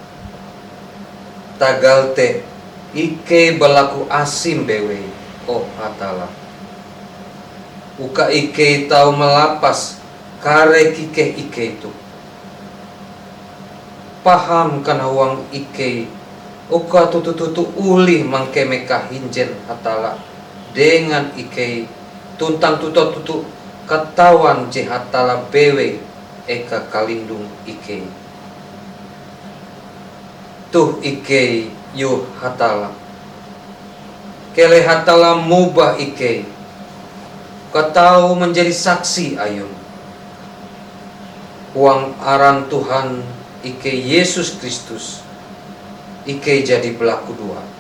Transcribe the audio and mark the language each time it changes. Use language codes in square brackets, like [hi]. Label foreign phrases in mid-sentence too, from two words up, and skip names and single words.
[nij] Tagal te ike berlaku asim bewe, oh Hatala. Uka ike tahu melapas kare kike ike itu. Paham kana uang ike, uka tutu-tutu uli mangkemeka hinjen Hatala. Dengan ike tuntang tutu-tutu katawan je Hatala bewe eka kalindung ike. Tuh ike yo Hatala, kele Hatala mubah ike, kau [id] menjadi saksi [nij] ayun. Uang aran Tuhan ike Yesus Kristus, ike jadi pelaku dua.